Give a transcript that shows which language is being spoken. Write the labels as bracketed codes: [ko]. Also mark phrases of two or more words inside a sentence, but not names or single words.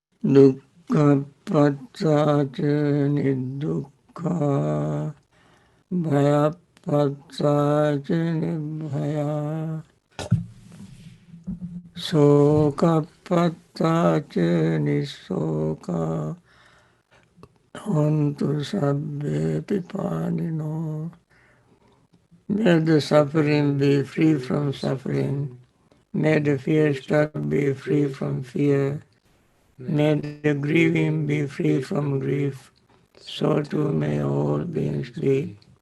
[pi] dukkha paccāca nidukkha, bhaya paccāca nibhaya, soka paccāca nisoka, hontu sabbe pipanino. [en] May the suffering be free from suffering. May the fear struck be free from fear. May the grieving be free from grief. So too may all beings be.